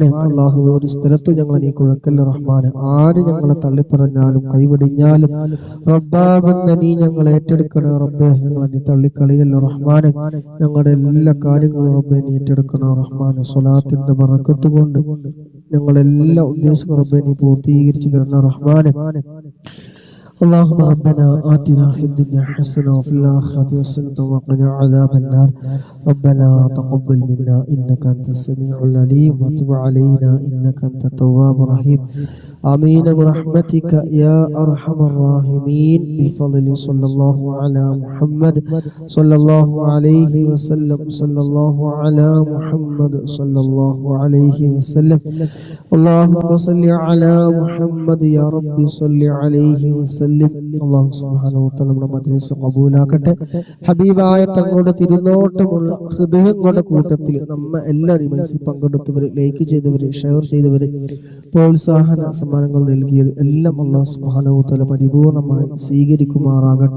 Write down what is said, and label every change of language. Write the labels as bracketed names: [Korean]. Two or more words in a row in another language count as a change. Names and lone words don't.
[Malayalam] അള്ളാഹു ഒരു സ്ഥലത്തും ഞങ്ങളെ നീ കുഴക്കല്ല റഹ്മാനെ. ആര് ഞങ്ങളെ തള്ളിപ്പറഞ്ഞാലും കൈവിടിഞ്ഞാലും റബ്ബാകുന്ന നീ ഞങ്ങളെ ഏറ്റെടുക്കണം റബ്ബേ. ഞങ്ങളെ നീ തള്ളിക്കളിയല്ലോ റഹ്മാനെ. ഞങ്ങളുടെ എല്ലാ കാര്യങ്ങളും റബ്ബെ നീ ഏറ്റെടുക്കണം റഹ്മാനെ. സ്വലാത്തിന്റെ ബറക്കത്ത് കൊണ്ട് ഞങ്ങളെല്ലാം ഉദ്ദേശിക്കുന്ന റബ്ബെ നീ പൂർത്തീകരിച്ചു തരണം റഹ്മാനെ. [Arabic] اللهم ربنا آتنا في الدنيا حسنة وفي الآخرة حسنة وقنا عذاب النار. ربنا تقبل منا إنك أنت السميع العليم وتب علينا إنك أنت التواب الرحيم. آمين برحمتك يا أرحم الراحمين. بفضل صلى الله على محمد صلى الله عليه وسلم. صلى الله على محمد صلى الله عليه وسلم. اللهم صل على محمد يا رب صل عليه وسلم. الله سبحانه وتعالى [Malayalam] നമ്മുടെ മജ്‌ലിസ് ഖബൂലാക്കട്ടെ. ഹബീബായ തങ്ങളുടെ തിരുനോട്ടമുള്ള ഹൃദയങ്ങളുടെ കൂട്ടത്തിൽ നമ്മ എല്ലാവരും മനസ്സിൽ പങ്കെടുത്തവര്, ലൈക്ക് ചെയ്തവര്, ഷെയർ ചെയ്തവര്, പ്രോത്സാഹന സമ്മാനങ്ങൾ നൽകിയത് എല്ലാം [Arabic] الله سبحانه وتعالى [Malayalam] പരിപൂർണമായി സ്വീകരിക്കുമാറാകട്ടെ.